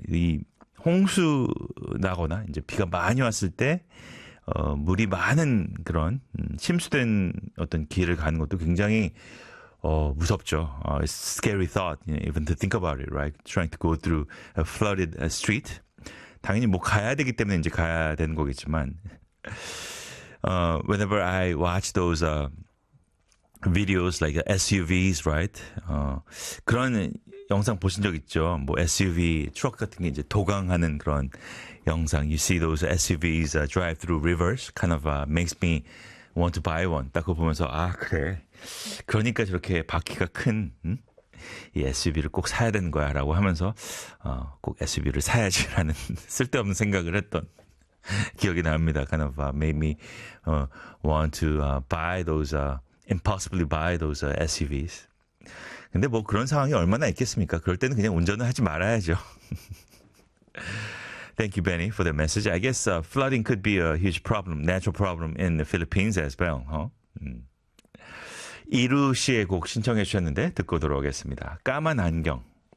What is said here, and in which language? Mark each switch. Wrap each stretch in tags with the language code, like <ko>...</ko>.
<ko>이 홍수 나거나 이제 비가 많이 왔을 때 물이 많은 그런 침수된 어떤 길을 가는 것도 굉장히 무섭죠.</ko> <en>It's a scary thought, you know, even to think about it, right? Trying to go through a flooded street.</en> <ko>당연히 뭐 가야 되기 때문에 이제 가야 되는 거겠지만</ko> <en>whenever I watch those videos like SUVs, right?</en> <ko>그런 영상 보신 적 있죠? 뭐 SUV 트럭 같은 게 이제 도강하는 그런 영상.</ko> <en>You see those SUVs drive through rivers, kind of makes me want to buy one.</en> <ko>딱 그거 보면서 아 그래. 그러니까 저렇게 바퀴가 큰 이 SUV를 꼭 사야 되는 거야라고 하면서 꼭 SUV를 사야지라는 쓸데없는 생각을 했던 기억이 납니다.</ko> <en>Kind of made me want to buy those impossibly buy those SUVs.</en> <ko>근데 뭐 그런 상황이 얼마나 있겠습니까? 그럴 때는 그냥 운전을 하지 말아야죠.</ko> <en>Thank you, Benny, for the message. I guess flooding could be a huge problem, natural problem in the Philippines as well. Huh?</en> <ko>이루 씨의 곡 신청해 주셨는데 듣고 돌아오겠습니다. 까만 안경.</ko>